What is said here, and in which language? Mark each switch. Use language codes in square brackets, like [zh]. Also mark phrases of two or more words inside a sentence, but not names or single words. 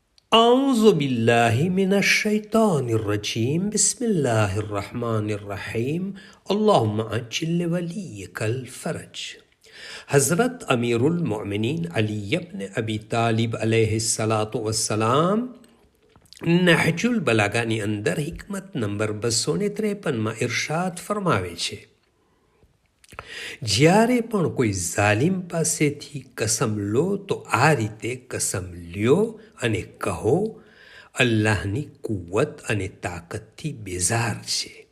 [ar] أعوذ بالله من الشيطان الرجيم بسم الله الرحمن الرحيم اللهم عجل لوليك الفرج. [gu] हज़रत अमीरुल मोमिनीन अली इब्न अबी तालिब [ar] عليه الصلاة والسلام [gu] નહજુલ બલાગાની અંદર હિકમત નંબર 253માં ઇરશાદ ફરમાવે છે, જ્યારે પણ કોઈ ઝાલિમ પાસેથી કસમ લો તો આ રીતે કસમ લ્યો અને કહો, અલ્લાહની કુવત અને તાકતથી બેઝાર છે.